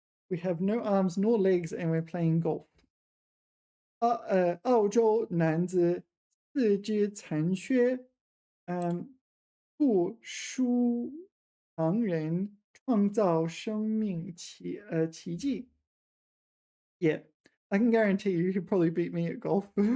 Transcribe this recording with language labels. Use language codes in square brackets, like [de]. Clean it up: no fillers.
[en] We have no arms nor legs and we're playing golf. [zh] 澳洲男子四肢残缺，不输常人，创造生命奇迹. [en] Yeah, I can guarantee you could probably beat me at golf.